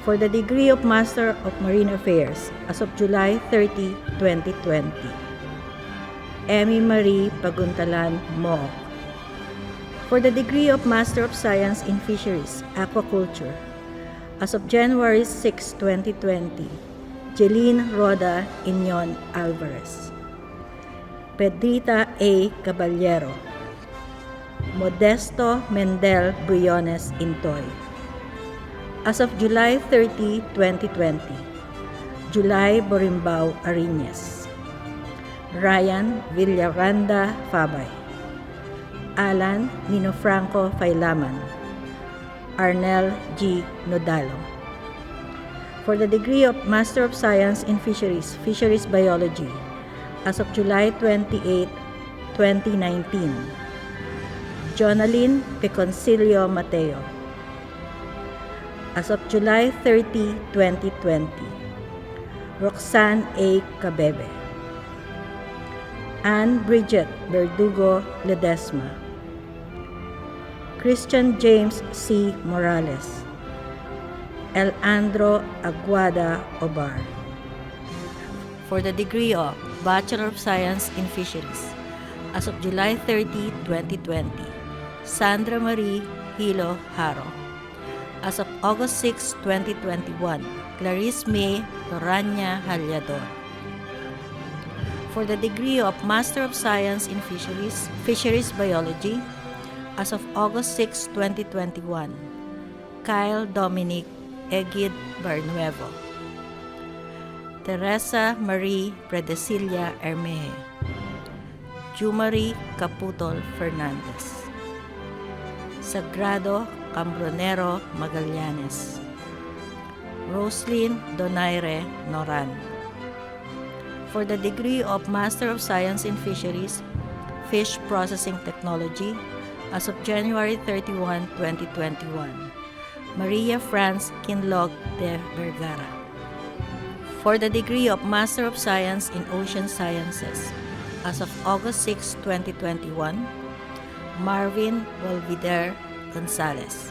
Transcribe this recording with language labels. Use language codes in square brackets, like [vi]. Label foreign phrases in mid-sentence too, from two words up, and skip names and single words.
[en] For the degree of Master of Marine Affairs as of July 30, 2020, Emmy Marie Paguntalan Mook. For the degree of Master of Science in Fisheries, Aquaculture, as of January 6, 2020, Jeline Roda Inyon Alvarez. Pedrita A. Caballero. Modesto Mendel Briones Intoy. As of July 30, 2020, July Borimbao Ariñez. Ryan Villaranda Fabay. Alan Nino Franco Failaman. Arnel G. Nodalo. For the degree of Master of Science in Fisheries, Fisheries Biology, as of July 28, 2019, Jonalyn Peconcilio Mateo. As of July 30, 2020, Roxanne A. Cabebe. Anne Bridget Verdugo Ledesma. Christian James C. Morales. Elandro Aguada Obar. For the degree of Bachelor of Science in Fisheries, as of July 30, 2020, Sandra Marie Hilo Haro. As of August 6, 2021, Clarice May Toranya Halyador. For the degree of Master of Science in Fisheries, Fisheries Biology, as of August 6, 2021, Kyle Dominic Egid Barnuevo. Teresa Marie Predesilia Hermeje. Jumari Caputol Fernandez. Sagrado Cambronero Magallanes. Roslyn Donaire Noran. For the degree of Master of Science in Fisheries, Fish Processing Technology, as of January 31, 2021, Maria France Kinlog de Vergara. For the degree of Master of Science in Ocean Sciences, as of August 6, 2021, Marvin Walvider Gonzalez.